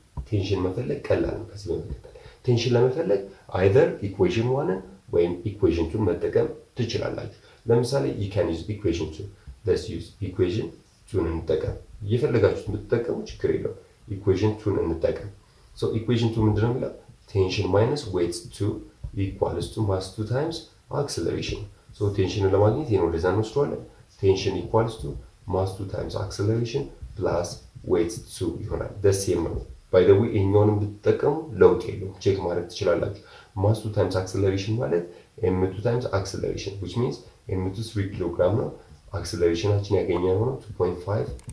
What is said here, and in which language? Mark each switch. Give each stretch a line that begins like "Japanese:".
Amharic: ቴንሽን መፈለግ ቀላል ነው። ከዚህ በመቀጠል ቴንሽን ለመፈለግ either ኢኩዌሽን 1 ወይም ኢኩዌሽን 2 መጠቀም ትችላላችሁ። ለምሳሌ
English: you can use equation 2.
Amharic: let's use equation 2 እንጠቀም። እየፈለጋችሁት የምትጠቀሙ ችግር የለውም። ኢኩዌሽን 2 እንጠቀም። so equation 2 ምንድነው የሚለው?
English: ቴንሽን ማይነስ weight 2 equals to mass 2 times acceleration.
Amharic: so ቴንሽንን ለማግኘት ይሄን ወደዛ እንወስደዋለን። ቴንሽን equals to mass 2 times acceleration plus weight 2 ይሆናል። the same ነው። by the way ይሄኛውንም ብትጠቀሙ ለውጥ የለውም፣ ቼክ ማድረግ ትችላላችሁ። mass 2 times acceleration ማለት m2 times acceleration which means m2 3 ኪሎ ግራም ነው። አክሰለሬሽናችን ያገኘነው ነው 2.5